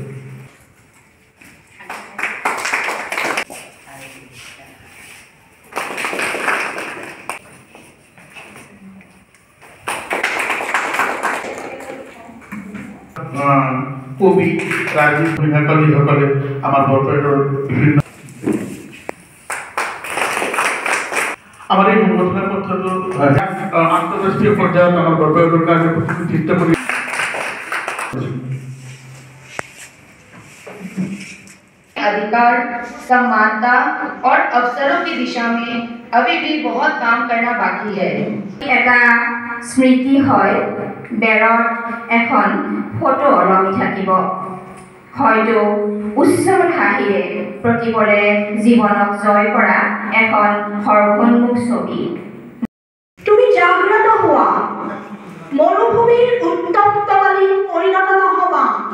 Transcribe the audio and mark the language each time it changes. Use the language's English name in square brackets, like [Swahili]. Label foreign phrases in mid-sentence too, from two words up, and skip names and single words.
[Assamese] কবি ৰাজীৱ ভূঞাকল যিসকলে আমাৰ বৰপেটাৰ বিভিন্ন আমাৰ এই সংগঠনৰ পক্ষতো আন্তঃৰাষ্ট্ৰীয় পৰ্যায়ত আমাৰ বৰপেটাৰ কাৰণে প্ৰতিনিধিত্ব কৰি [Hindi] अधिकार, समानता और अवसरों की दिशा में अभी भी बहुत काम करना बाकी है। [Assamese] এটা স্মৃতি হয় বেৰত এখন ফটো ওলমি থাকিব। হয়তো উচ্চল হাঁহিৰে প্ৰতিবাৰে জীৱনক জয় কৰা এখন হৰসন্মুখ ছবি। তুমি জাগ্ৰত হোৱা, মৰুভূমিৰ উত্তপ্তকালী পৰিণত নহবা।